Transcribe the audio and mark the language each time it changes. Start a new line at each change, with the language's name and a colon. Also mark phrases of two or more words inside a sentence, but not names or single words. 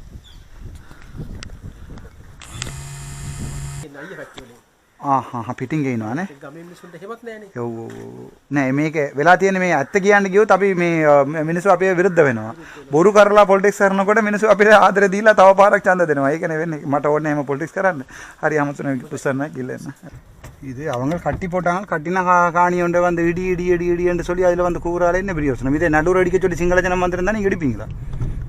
Sinhala: පිටින් ගේනවානේ. ගමේ මිනිස්සුන්ට හැමක් නෑනේ. ඔව් නෑ මේක වෙලා තියෙන්නේ මේ ඇත්ත කියන්න ගියොත් අපි මේ මිනිස්සු අපේ විරුද්ධ වෙනවා. බොරු කරලා පොලිටික්ස් කරනකොට මිනිස්සු අපිට ආදරය දීලා තව පාරක් ඡන්ද දෙනවා. ඒකනේ වෙන්නේ. මට ඕනේ එහෙම පොලිටික්ස් කරන්න. හරි අමුතුනේ පුස්සන්න ගිල්ලන්න.
Tamil: இது அவங்க கட்டி போட்டாங்க கட்டின காணி ஒன்றை வந்து இடி இடி இடி இடி என்று சொல்லி அதில் வந்து கூறாலே என்ன பெரிய யோசனை இதே நடுவர் அடிக்க சொல்லி சிங்கள ஜனம் வந்திருந்தா நீங்கள் இடிப்பீங்களா